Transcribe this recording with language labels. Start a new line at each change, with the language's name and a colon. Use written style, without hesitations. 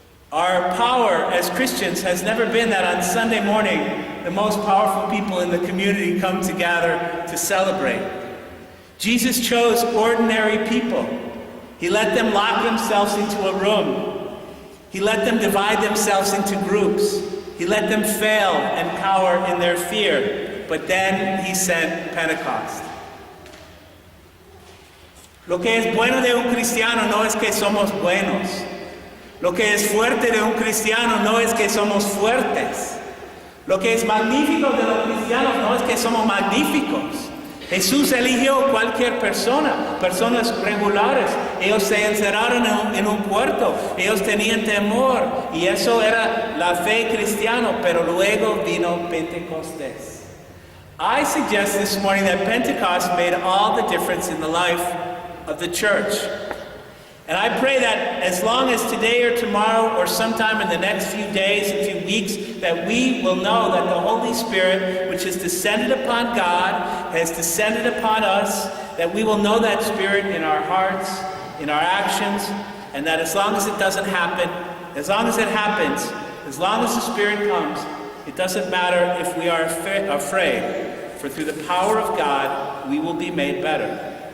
English: Our power as Christians has never been that on Sunday morning, the most powerful people in the community come to gather to celebrate. Jesus chose ordinary people. He let them lock themselves into a room. He let them divide themselves into groups. He let them fail and cower in their fear. But then he sent Pentecost.
Spanish: Lo que es bueno de un cristiano no es que somos buenos. Lo que es fuerte de un cristiano no es que somos fuertes. Lo que es magnífico de los cristianos no es que somos magníficos. Jesús eligió cualquier persona, personas regulares. Ellos se encerraron en un cuarto, ellos tenían temor, y eso era la fe cristiana, pero luego vino Pentecostés.
English: I suggest this morning that Pentecost made all the difference in the life of the church. And I pray that as long as today or tomorrow or sometime in the next few days, a few weeks, that we will know that the Holy Spirit, which has descended upon God, has descended upon us, that we will know that Spirit in our hearts, in our actions, and that as long as it doesn't happen, as long as it happens, as long as the Spirit comes, it doesn't matter if we are afraid, for through the power of God, we will be made better.